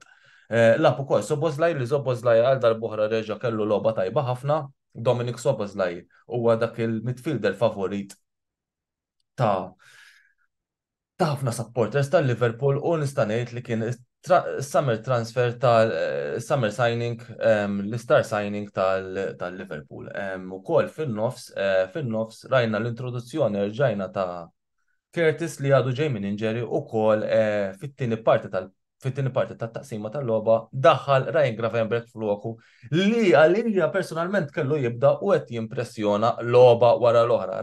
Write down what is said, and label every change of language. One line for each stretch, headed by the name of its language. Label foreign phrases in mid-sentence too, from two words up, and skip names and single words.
Maltese: Lab ukoll Szoboszlai li Szoboszlai għal darb'oħra reġa' kellu logħba tajba ħafna, Dominic Szoboszlai huwa dak il-midfielder favorit ta' ħafna supporters tal-Liverpool u nista' ngħid li kien
English: summer transfer
Maltese: tal-
English: summer signing,
Maltese: l-
English: star signing
Maltese: tal-Liverpool. Ukoll fin-nofs rajna l-introduzzjoni rġajna ta' Curtis li għadu ġej minn inġeri ukoll fit-tieni parti tat-taqsima tal-logħba daħħal Ryan Gravenberch f'loku li għalija personalment kellu jibda u qed jimpressjona logħba wara l-oħra.